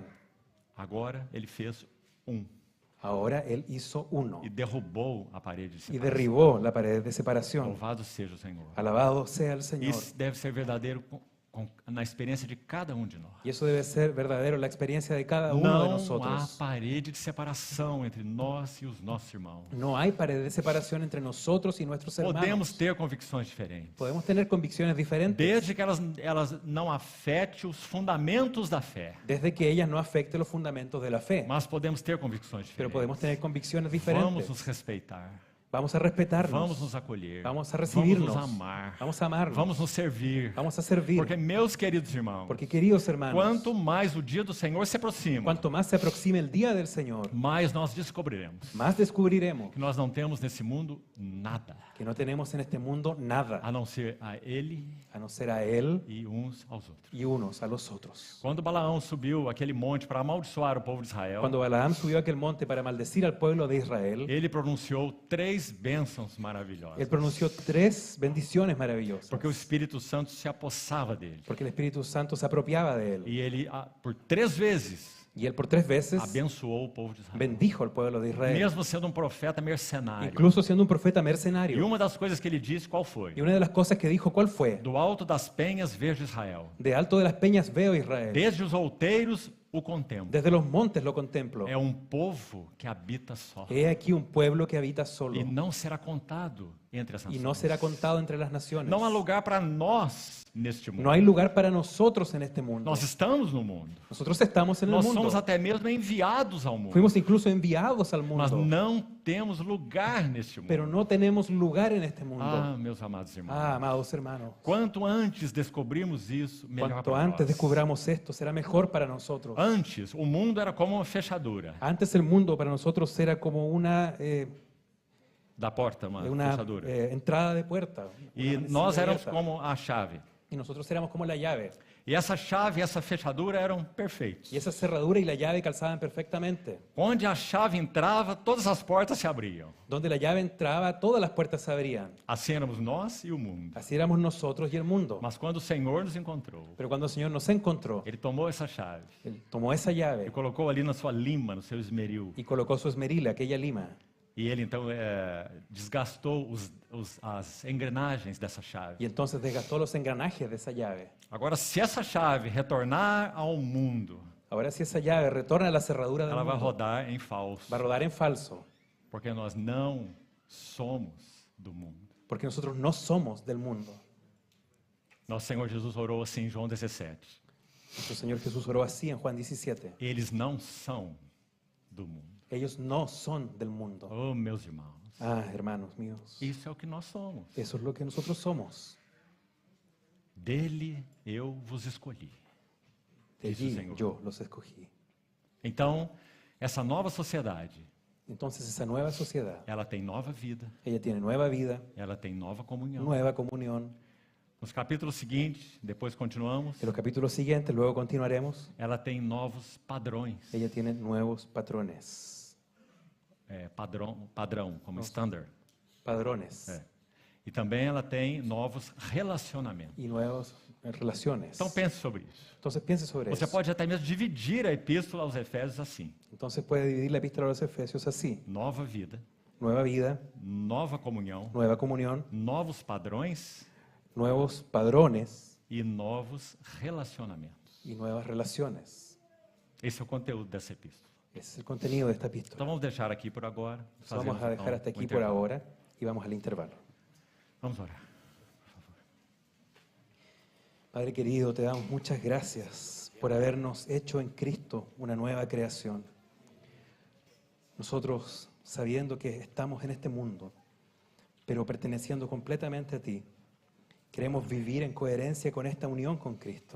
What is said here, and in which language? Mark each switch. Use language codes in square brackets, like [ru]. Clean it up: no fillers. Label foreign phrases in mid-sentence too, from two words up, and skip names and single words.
[pt] agora Ele fez um [es] ahora Él hizo uno [pt] e derrubou a parede de [es] y [pt] separação. [es] derribó la pared de separación. [pt] Louvado seja o Senhor. [es] Alabado sea el Señor. [pt] Isso deve ser verdadeiro na experiência de cada um de nós. [es] Y eso debe ser verdadero en la experiencia de cada uno de [pt] Não há [es] nosotros. [pt] parede de separação entre nós e os nossos irmãos. [es] No hay pared de separación entre nosotros y nuestros [pt] Podemos [es] hermanos. [pt] ter convicções diferentes, [es] Podemos tener convicciones diferentes [pt] desde que elas não afetem os fundamentos da fé. [es] desde que ellas no afecten los fundamentos de la fe. [pt] Mas podemos ter convicções [es] Pero [pt] diferentes. [es] podemos tener convicciones [pt] Vamos [es] diferentes. [pt] nos respeitar. [es] Vamos a respetarnos. [pt] Vamos nos acolher. [es] Vamos a [pt] Vamos [es] recibirnos. [pt] nos amar. [es] Vamos a amarnos. [pt] Vamos nos servir. [es] Vamos a servir. [pt] Porque, meus queridos irmãos, [es] Porque, queridos hermanos, [pt] quanto mais o dia do Senhor se aproxima, [es] cuanto más se aproxime el día del Señor, [pt] mais nós descobriremos [es] más descubriremos [pt] que nós não temos nesse mundo nada, [es] que no tenemos en este mundo nada, [pt] a não ser a Ele [es] a no ser a Él [pt] e uns aos outros. [es] y unos a los otros. [pt] Quando Balaão subiu aquele monte para amaldiçoar o povo de Israel, [es] Cuando Balaam subió a aquel monte para maldecir al pueblo de Israel, [pt] ele pronunciou 3 bênçãos maravilhosas. [es] él pronunció 3 bendiciones maravillosas. [pt] Porque o Espírito Santo se apossava dele. [es] Porque el Espíritu Santo se apropiaba de él. [pt] E ele, por 3 vezes, [es] Y él por 3 veces [pt] abençoou o povo de Israel. [es] bendijo al pueblo de Israel, [pt] Mesmo sendo um profeta mercenário. [es] incluso siendo un profeta [pt] E [es] mercenario. [pt] uma das coisas que ele disse, qual foi? [es] Y una de las cosas que dijo, ¿cuál fue? [pt] Do alto das penhas vejo Israel. [es] De alto de las peñas veo Israel. [pt] Desde os outeiros o contemplo. [es] Desde los montes lo contemplo. [pt] É um povo que habita só. [es] He aquí un pueblo que habita solo [pt] E não será contado entre as [es] y [pt] nações. [es] no será contado entre las naciones. [pt] Não há lugar para nós neste mundo. [es] No hay lugar para nosotros en este mundo. [pt] Nós estamos no mundo. [es] Nosotros estamos en el [pt] Nós [es] mundo. [pt] somos até mesmo enviados ao mundo. [es] Fuimos incluso enviados al [pt] Mas [es] mundo, [pt] não temos lugar neste mundo. [es] pero no tenemos lugar en este mundo. [pt] Ah, meus amados irmãos. [es] Amados hermanos, [pt] Quanto antes descobrimos isso, melhor [es] cuanto para antes [pt] nós. [es] descubramos esto, será mejor para nosotros. [pt] Antes, o mundo era como uma fechadura [es] Antes el mundo para nosotros era como una [pt] da porta, uma fechadura. [es] entrada de puerta. [pt] E [es] una nós mesilla éramos abierta. [pt] como a chave. [es] Y nosotros éramos como la llave. [pt] E essa chave e essa fechadura eram perfeitos. [es] Y esa cerradura y la llave calzaban perfectamente. [pt] Onde a chave entrava, todas as portas se abriam. [es] Donde la llave entraba, todas las puertas se abrían. [pt] Assim éramos nós e o mundo. [es] Así éramos nosotros y el mundo. [pt] Mas quando o Senhor nos encontrou, [es] Pero cuando el Señor nos encontró, [pt] Ele tomou essa chave [es] Él tomó esa [pt] e [es] llave [pt] colocou ali na sua lima, no seu esmeril. [es] y colocó su esmerila, aquella lima. [pt] E ele então desgastou as engrenagens dessa chave. [es] Y entonces desgastó los engranajes de esa llave. [pt] Agora, se essa chave retornar ao mundo, [es] Ahora si esa llave retorna a la cerradura del [pt] ela vai [es] mundo, [pt] rodar em falso, [es] va a rodar en falso, [pt] porque nós não somos do mundo. [es] porque nosotros no somos del mundo. [pt] Nosso Senhor Jesus orou assim em João 17. [es] Nuestro Señor Jesús oró así en Juan 17. [pt] Eles não são do mundo. [es] Ellos no son del mundo. [pt] Oh, meus irmãos, [es] Hermanos míos, [pt] isso é o que nós somos. [es] eso es lo que nosotros somos. [pt] Dele eu vos escolhi. [es] De Eso, allí Señor. yo los escogí. [pt] Então, essa nova sociedade, [es] Entonces esa nueva sociedad, [pt] ela tem nova vida, [es] ella tiene nueva vida, [pt] ela tem nova comunhão. [es] nueva comunión. [pt] Nos capítulos seguintes, depois continuamos, [es] En los capítulos siguientes, luego continuaremos, [pt] ela tem novos padrões. [es] ella tiene nuevos patrones. [pt] Padrão, como standard. [es] Padrones [pt] É. E também ela tem novos relacionamentos. [es] y nuevas relaciones. [pt] Então pense sobre isso. [es] Entonces piense sobre [pt] Você [es] eso. [pt] pode até mesmo dividir a epístola aos Efésios assim: [es] Entonces puede dividir la epístola a los Efesios así: [pt] nova vida, [es] nueva vida, [pt] nova comunhão, [es] nueva comunión, [pt] novos padrões [es] nuevos padrones [pt] e novos relacionamentos. [es] y nuevas relaciones. [pt] Esse é o conteúdo dessa epístola. [es] Ese es el contenido de esta [pt] Então [es] epístola. [pt] vamos deixar aqui por agora. [es] Entonces, vamos a dejar hasta aquí por ahora y vamos al intervalo. [pt] Vamos orar. [es] Padre querido, te damos muchas gracias por habernos hecho en Cristo una nueva creación. Nosotros, sabiendo que estamos en este mundo, pero perteneciendo completamente a ti, queremos vivir en coherencia con esta unión con Cristo.